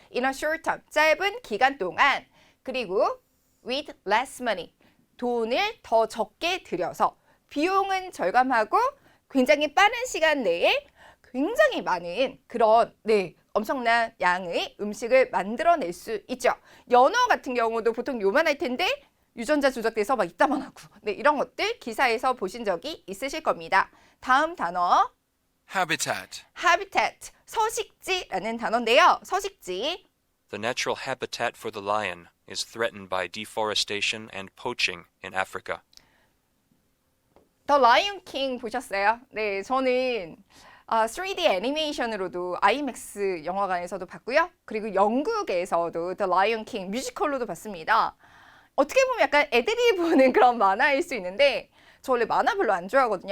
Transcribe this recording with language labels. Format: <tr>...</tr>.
<en>in a short term,</en> <ko>짧은 기간 동안, 그리고</ko> <en>with less money,</en> <ko>돈을 더 적게 들여서 비용은 절감하고 굉장히 빠른 시간 내에 굉장히 많은 그런 네, 엄청난 양의 음식을 만들어낼 수 있죠. 연어 같은 경우도 보통 요만할 텐데 유전자 조작돼서 막 이따만하고 네, 이런 것들 기사에서 보신 적이 있으실 겁니다. 다음 단어</ko> <en>Habitat.</en> <ko>habitat, 서식지라는 단어인데요. 서식지</ko> <en>The natural habitat for the lion is threatened by deforestation and poaching in Africa.</en> <ko>더 라이온 킹 보셨어요? 네, 저는 3D 애니메이션으로도 IMAX 영화관에서도 봤고요. 그리고 영국에서도 The Lion King 뮤지컬로도 봤습니다. 어떻게 보면 약간 애들이 보는 그런 만화일 수 있는데 저 원래 만화 별로 안 좋아하거든요.</ko>